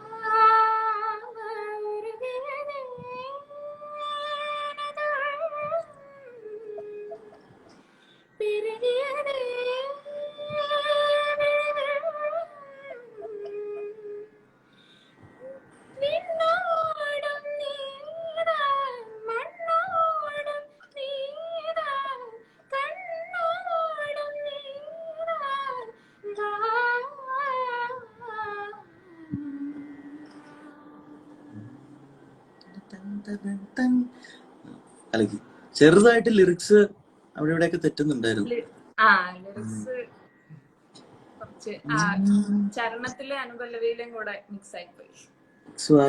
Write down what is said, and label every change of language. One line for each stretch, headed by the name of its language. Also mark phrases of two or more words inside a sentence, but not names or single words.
Tamil: உருகிறதே பெருகியதே விண்ணோடும் நீதான் மண்ணோடும் நீதான் கண்ணோடும் நீதான்
Malayalam: അല്ലെങ്കിൽ ചെറുതായിട്ട് ലിറിക്സ് അവിടെ ഇവിടെയൊക്കെ തെറ്റുന്നുണ്ടായിരുന്നു. ലിറിക്സ് കുറച്ച് ചരണത്തിലെ അനുപല്ലവിയിലും കൂടെ മിക്സ് ആയിപ്പോയി.